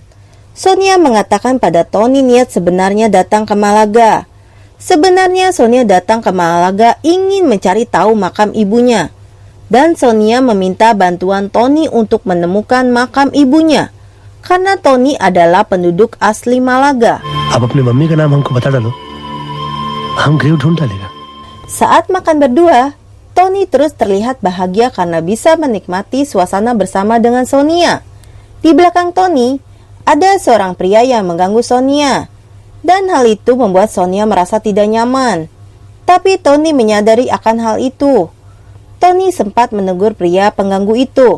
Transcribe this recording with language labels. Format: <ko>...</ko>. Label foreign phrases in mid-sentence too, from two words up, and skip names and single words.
<id>Sonia mengatakan pada Tony niat sebenarnya datang ke Malaga. Sebenarnya Sonia datang ke Malaga ingin mencari tahu makam ibunya. Dan Sonia meminta bantuan Tony untuk menemukan makam ibunya. Karena Tony adalah penduduk asli Malaga.</id> <hi>आप अपनी मम्मी का नाम हमको बता डालो, हम ग्रेव ढूंढ डालेगा.</hi> <id>Saat makan berdua, Tony terus terlihat bahagia karena bisa menikmati suasana bersama dengan Sonia. Di belakang Tony, ada seorang pria yang mengganggu Sonia. Dan hal itu membuat Sonia merasa tidak nyaman. Tapi Tony menyadari akan hal itu. Tony sempat menegur pria pengganggu itu.</id>